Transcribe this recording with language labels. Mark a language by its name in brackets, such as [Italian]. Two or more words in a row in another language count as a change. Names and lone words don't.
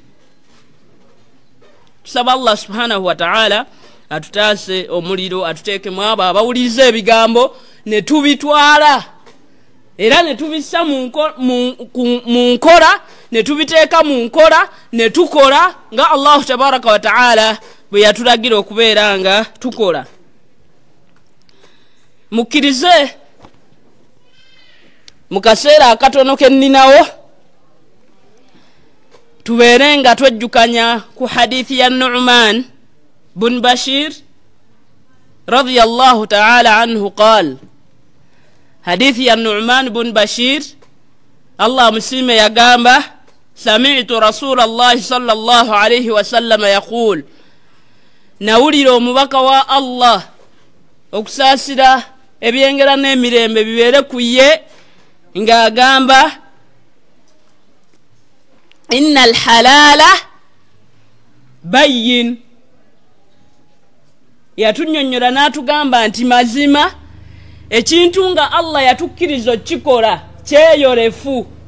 [Ganda] tusaba Allah [Arabic] سبحانه وتعالى [Ganda] atutaase omuliro atuteekemu abo abawuliriza ebigambo ne tubitwala era ne tubissa mu nkola ne tubiteeka mu nkola ne tukola nga Allah [Arabic] تبارك وتعالى [Ganda] bwe yatulagira okubeera nga tukola mukkirize mu kaseera akatono ke nninawo tubeere nga twejjukanya ku hadithi ya Nu'man bun Bashir [Arabic] رضي الله تعالى عنه قال [Ganda] hadithi ya Nu'man bun Bashir Allah muslime yagamba [Arabic] سمعت رسول الله صلى الله عليه وسلم يقول [Ganda] nawulira omubaka wa Allah okusaasira ebyengera n'emirembe bibeere ku ye ng'agamba [Arabic] إن الحلال بين [Ganda] yatunnyonnyola n'atugamba nti mazima ekintu nga Allah yatukkiriza okikola kyeyolefu